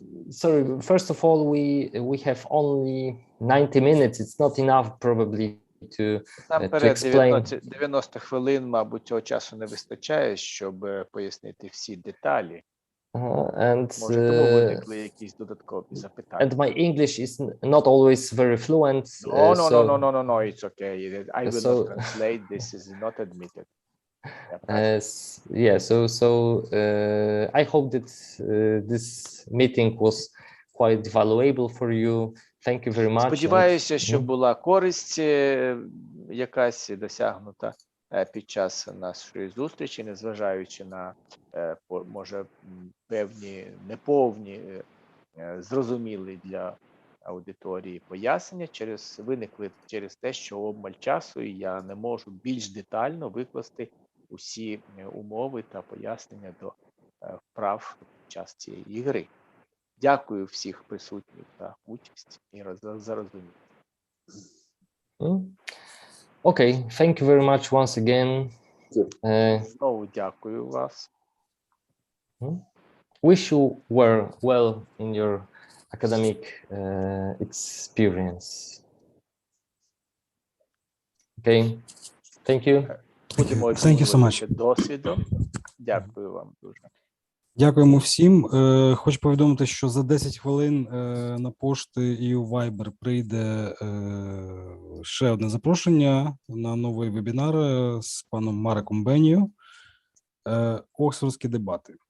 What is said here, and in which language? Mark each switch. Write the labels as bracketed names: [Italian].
[English] Sorry, first of all, we have only 90 minutes. It's not enough probably to explain. [Ukrainian] 90 хвилин, мабуть, цього часу не вистачає, щоб пояснити всі деталі. [English] And [Ukrainian] Може, тому виникли якісь додаткові запитання. [English] And my English is not always very fluent. No, it's okay. I will not translate. This is not admitted. Yeah, so I hope that this meeting was quite valuable for you. Thank you very much. [Ukrainian] Сподіваюся, що була користь якась досягнута під час нашої зустрічі, незважаючи на, може, певні неповні, зрозумілі для аудиторії пояснення, виникли через те, що обмаль часу, і я не можу більш детально викласти усі умови та пояснення до вправ під час цієї гри. Дякую всіх присутніх за участь і за розуміння. [English] Okay, thank you very much once again. [Ukrainian] Знову дякую вас. [English] Wish you were well in your academic experience. Okay, thank you. [Ukrainian] Будемо обмінюватися досвідом. Дякую вам дуже. Дякуємо всім. Хочу повідомити, що за 10 хвилин на пошти і у Viber прийде ще одне запрошення на новий вебінар з паном Мареком Бенією «Оксфордські дебати».